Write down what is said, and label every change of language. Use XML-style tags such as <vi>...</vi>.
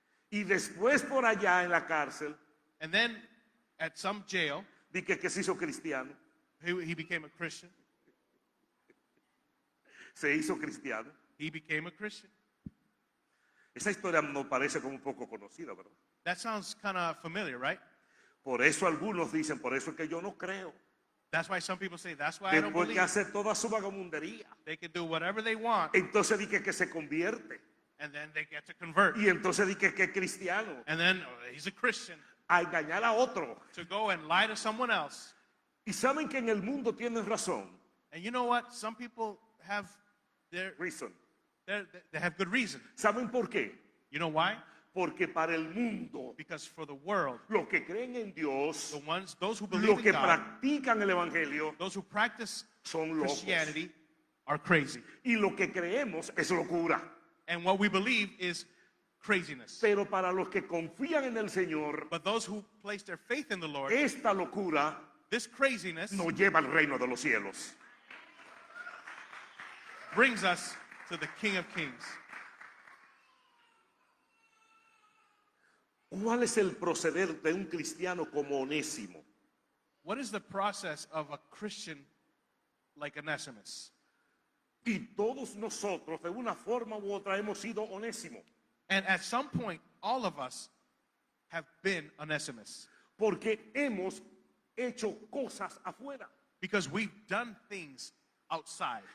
<es>y después por allá en la cárcel,</es> <en>and then at some jail,</en> <es>di que se hizo cristiano,</es> <en>he became a Christian.</en> <es>se hizo cristiano.</es> <en>He became a Christian.</en> <es>Esa historia nos parece como un poco conocida, ¿verdad?</es> <en>That sounds kind of familiar, right?</en> <es>Por eso algunos dicen, por eso es que yo no creo.</es> <en>That's why some people say, that's why I don't</en> <es>Después que</es> <en>believe.</en> <es>hace toda su vagabundería,</es> <en>They can do whatever they want,</en> <es>entonces di que se convierte.</es> <en>and then they get to convert.</en> <es>Y entonces di que es cristiano,</es> <en>And then he's a Christian</en> <es>a engañar a otro.</es> <en>to go and lie to someone else.</en> <es>Y saben que en el mundo tienen razón.</es> <en>And you know what? Some people have they Reason. have good reason.</en> <es>¿Saben por qué?</es> <en>You know why?</en> <es>Porque para el mundo,</es> <en>Because for the world,</en> <es>los que creen en Dios,</es> <en>those who</en> <es>los</es> <en>believe</en> <es>que</es> <en>in God,</en> <es>practican el Evangelio,</es> <en>those who practice</en> <es>son locos.</es> <en>Christianity are crazy.</en> <es>Y lo que creemos es locura.</es> <en>And what we believe is craziness.</en> <es>Pero para los que confían en el Señor,</es> <en>But those who place their faith in the Lord,</en> <es>esta locura</es> <en>this craziness</en> <es>nos lleva al reino de los cielos.</es> <en>brings us to the King of Kings.</en> <es>¿Cuál es el proceder de un cristiano como Onésimo?</es> <en>What is the process of a Christian like Onesimus?</en> <es>Y todos nosotros, de una forma u otra, hemos sido Onésimo.</es> <en>And at some point, all of us have been Onesimus</en> <es>Porque hemos hecho cosas afuera.</es> <en>because we've done things outside.</en>